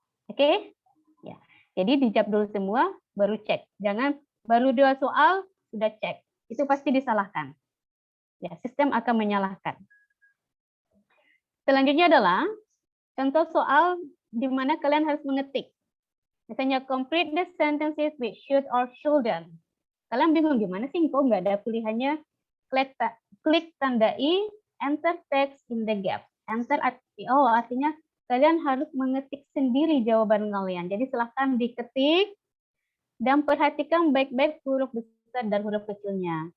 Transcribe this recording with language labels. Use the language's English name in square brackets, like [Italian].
[Indonesian] Oke? Ya. Jadi dijawab dulu semua, baru cek. Jangan baru 2 soal sudah cek. Itu pasti disalahkan. Ya, sistem akan menyalahkan. Selanjutnya adalah contoh soal di mana kalian harus mengetik. Misalnya [English] complete the sentences with should or shouldn't. [Indonesian] Kalian bingung gimana sih kok nggak ada pilihannya? Klik tanda I, [English] enter text in the gap. [Indonesian] Enter artinya kalian harus mengetik sendiri jawaban kalian. Jadi silahkan diketik dan perhatikan baik-baik huruf besar dan huruf kecilnya.